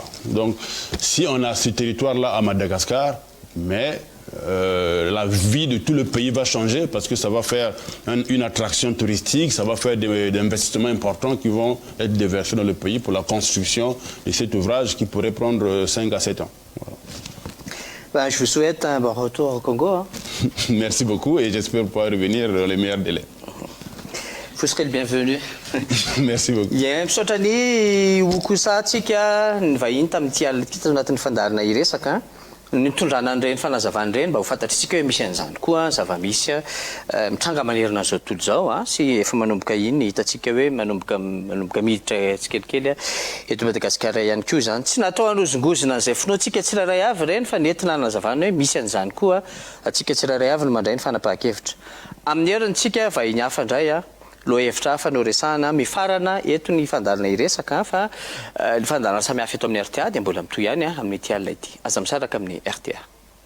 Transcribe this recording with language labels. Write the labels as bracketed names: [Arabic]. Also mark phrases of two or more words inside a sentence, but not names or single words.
[French] Donc, si on a ce territoire-là à Madagascar, mais la vie de tout le pays va changer parce que ça va faire une attraction touristique, ça va faire des investissements importants qui vont être déversés dans le pays pour la construction de cet ouvrage qui pourrait prendre 5 à 7 ans. Voilà. Ben, je vous souhaite un bon retour au Congo. Hein. Merci beaucoup et j'espère pouvoir revenir dans les meilleurs délais. Vous serez le bienvenu. Merci beaucoup. [Malagasy] Yeah, misaotrany hokosatsika ny vahiny tamin'ity alina ity anatin'ny fandarina iresaka ny tondrana an'ireny fanazavana ireny mba ho fantatritsika hoe misy an'izany koa zava-misy mitranga manerana zao tontolo zao sy efa manomboka iny hitatsika hoe manomboka miditra tsikelikely eto Madagasikara ihany koa zany tsy natao hanozongozona an'izay finoantsika tsirairay avy ireny fa nentina hanazavana hoe misy an'izany koa atsika tsirairay avy no mandray ny fanapahan-kevitra amin'ny herintsika vahiny hafa indray loha hevitra hafa no resahana mifarana eto ny fandarina iresaka fa ny fandarina samy hafa eto amin'ny RTA dia mbola mitoy ihany amin'ny ity alina ity aza misaraka amin'ny RTA